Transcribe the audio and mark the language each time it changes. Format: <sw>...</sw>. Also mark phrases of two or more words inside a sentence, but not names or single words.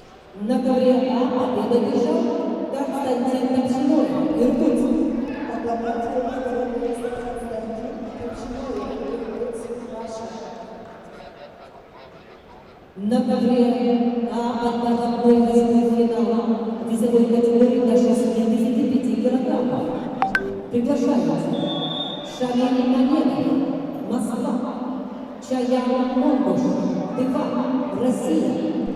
<ru>На ковре А победу держал Константин Топчиной, Иркутск.</ru> <en>Компlementary medal is Konstantin Topchinoy, Irkutsk, Russia.</en> <ru>На ковре А подготовкой финала весовой категории до 65 килограммов приглашаются Шамиль Мамедов, Москва, Чаян Монгуш, Тыва, Россия.</ru>